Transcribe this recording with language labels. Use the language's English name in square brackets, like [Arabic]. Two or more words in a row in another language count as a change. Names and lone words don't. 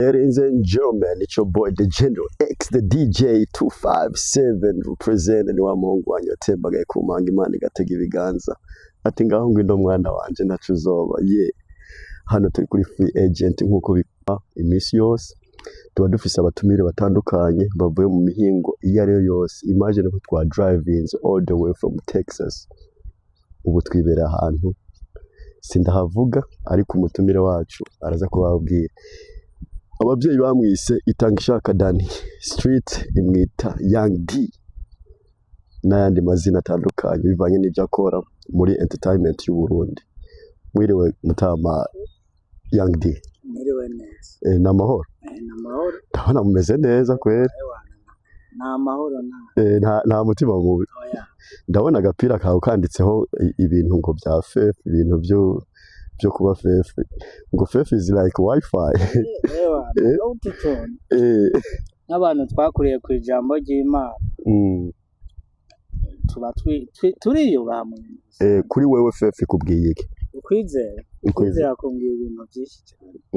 [English] Ladies and gentlemen, it's your boy the General X, the DJ 257 representing [Rundi] wa Mungu wanyu atembagaye ku manga Imana igatega ibiganza ati ngaho ngwindo mwana wanje ntacu uzoba hano turi kuri [English] free agent [Rundi] nkuko bikora iminsi yose tuba dufise abatumire batandukanye bavuye mu mihingo iyo ari yo yose. [English] Imagine [Rundi] ko twa [English] drivings all the way from Texas, [Rundi] ubu twibera ahantu sindahavuga ariko umutumire wacu araza kubabwira. Ababyeyi bamwise Itangishaka Dani, street imwita Young D n'ayandi mazina atandukanye bivanye n'ibyo akora muri entertainment y'u Burundi. Mwiriwe mutama Young D. Mwiriwe neza. N'amahoro. N'amahoro. Ndabona mumeze neza kweri. N'amahoro nta mutima mubi. Ndabona agapira kawe kanditseho ibintu ngo bya fefe, ibintu byo kuba fefe, ngo [English] fefe is like wifi. [Rundi] N'abantu twakuriye ku ijambo ry'Imana tuba turiyubaha mu kuri wewe fefe kubwiye iki? ukwizera kumbwira ibintu byinshi cyane.